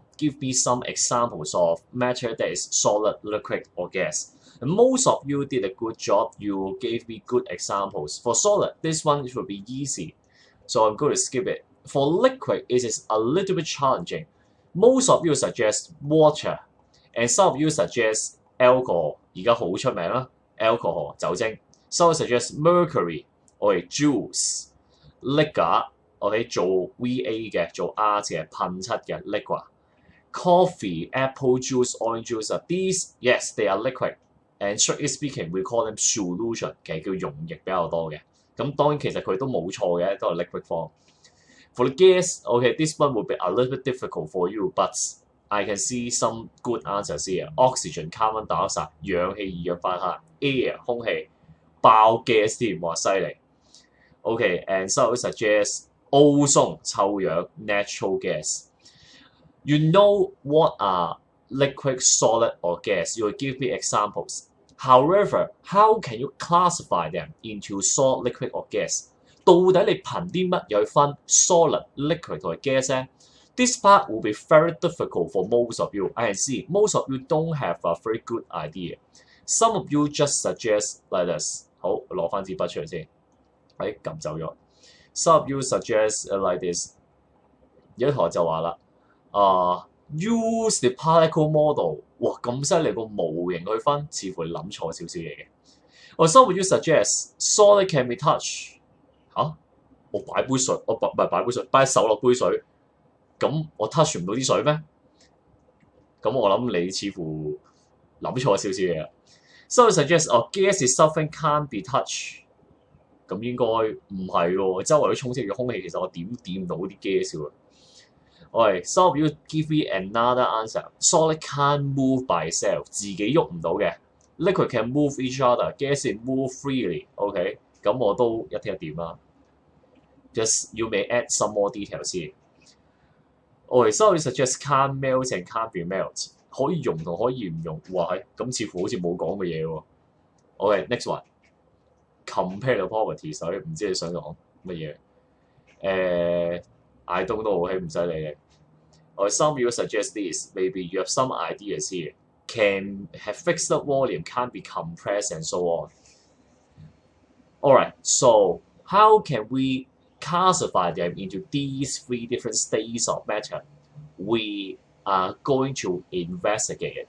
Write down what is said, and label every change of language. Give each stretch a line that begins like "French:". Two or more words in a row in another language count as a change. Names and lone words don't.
English: Give me some examples of matter that is solid, liquid, or gas. And most of you did a good job. You gave me good examples. For solid, this one should be easy. So I'm going to skip it. For liquid, it is a little bit challenging. Most of you suggest water, and some of you suggest alcohol.
Cantonese: 而家好出名啦 ，alcohol 酒精。
English: Some suggest mercury or juice, liquor
Cantonese: 做 VA 嘅，做 art 嘅，噴漆嘅 liquor.
English: Coffee, apple juice, orange juice. These yes they are liquid. And strictly speaking, we call them solution，
Cantonese: 其實叫溶液比較多嘅。咁當然其實佢都冇錯嘅，都係
English: liquid form. For the gas, this one will be a little bit difficult for you, but I can see some good answers here. Oxygen, carbon dioxide,
Cantonese: 氧氣、二氧化碳 ，air 空氣，爆 gas 添，哇犀利。
English: And so it suggests ozone
Cantonese: 臭氧
English: natural gas. You know what are liquid, solid, or gas? You will give me examples. However, how can you classify them into solid, liquid, or gas?
Cantonese: 到底你憑啲乜嘢去分
English: solid, liquid
Cantonese: 同埋 gas 咧？
English: This part will be very difficult for most of you. I can see most of you don't have a very good idea. Some of you just suggest like this.
Cantonese: 好，攞翻支筆出嚟先。撳走咗。
English: Some of you suggest like this.
Cantonese: 有一台就話啦，
English: use the particle model.
Cantonese: 哇，咁犀利個模型去分，似乎你諗錯少少嘢嘅。
English: Or some of you suggest solid can be touched.
Cantonese: 我擺杯水，我唔係擺杯水，擺手落杯水，咁我 touch 唔到啲水咩？咁我諗你似乎諗錯少少嘢啦。
English: So you suggest gas is something can't be touched.
Cantonese: 咁應該唔係喎，周圍都充斥住空氣，其實我點掂唔到啲 gas 喎。
English: Some of you give me another answer. Solid can't move by itself，
Cantonese: 自己喐唔到嘅。
English: Liquid can move each other. Gas can move freely.
Cantonese: 咁我都一聽一點啦。
English: Just you may add some more details here. So you suggest can't melt and can't be melt.
Cantonese: 可以溶同可以唔溶，哇咁似乎好似冇講嘅嘢喎。
English: Next one. Compare the properties，
Cantonese: 唔知你想講乜嘢 ？
English: I don't know，
Cantonese: 唔使理嘅。
English: Some of you suggest this. Maybe you have some ideas here. Can have fixed volume, can't be compressed, and so on. Alright, so how can we classify them into these three different states of matter? We are going to investigate it.